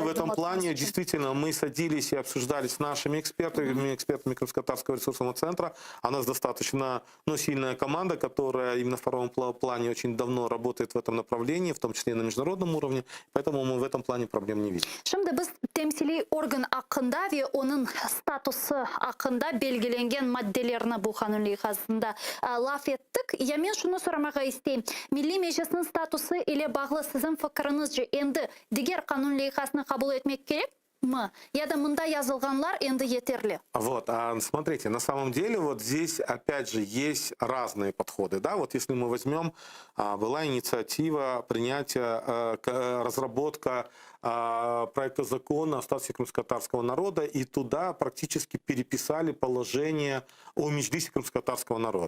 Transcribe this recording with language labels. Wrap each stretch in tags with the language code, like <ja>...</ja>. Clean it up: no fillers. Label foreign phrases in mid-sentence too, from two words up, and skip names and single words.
<ru>В этом плане действительно мы садились и обсуждали с нашими экспертами Крымско-Татарского ресурсного центра. У нас достаточно сильная команда, которая именно в втором плане очень давно работает в этом направлении, в том числе и на международном уровне. Поэтому мы в этом плане проблем не видим.</ru> <crh>Şimdi biz temsili organ hakkında ve onun statusu hakkında belgelengen maddelerini bu kanun lehasında laf ettik. Ya men şunu soramağa isteyim. Milli Meclis'in statusu ile bağlı sizin fikriniz endi diğer kanun lehasını kabul etmek gerek mi? Ya da mında yazılganlar endi yeterli?</crh> <ru>Вот, смотрите, на самом деле вот здесь опять же есть разные подходы. Да? Вот если мы возьмем, была инициатива принятия, разработка проекта закона о статусе крымско-татарского народа, и туда практически переписали положение о Меджлисе крымско-татарского народа.</ru>